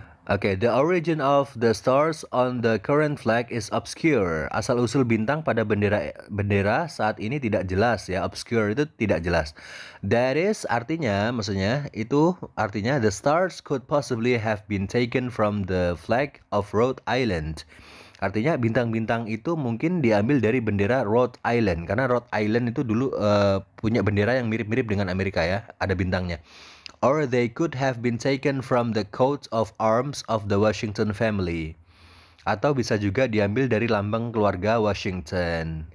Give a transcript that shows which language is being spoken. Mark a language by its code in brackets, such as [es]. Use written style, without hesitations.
[en] Oke, the origin of the stars on the current flag is obscure. [id] Asal-usul bintang pada bendera saat ini tidak jelas ya. Obscure itu tidak jelas. [en] That is maksudnya the stars could possibly have been taken from the flag of Rhode Island. [id] Artinya bintang-bintang itu mungkin diambil dari bendera Rhode Island, karena Rhode Island itu dulu punya bendera yang mirip-mirip dengan Amerika ya, ada bintangnya. [en] Or they could have been taken from the coat of arms of the Washington family. [id] Atau bisa juga diambil dari lambang keluarga Washington.